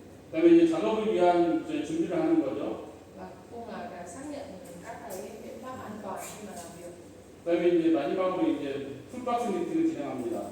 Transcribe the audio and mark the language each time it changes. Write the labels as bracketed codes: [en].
[ko] 그다음에 이제 작업을 위한 이제 준비를 하는 거죠. [vi] Và cũng là cái xác nhận các cái biện pháp an toàn khi mà làm việc. [ko] 그다음에 이제 마지막으로 이제 풀박스 미팅을 진행합니다.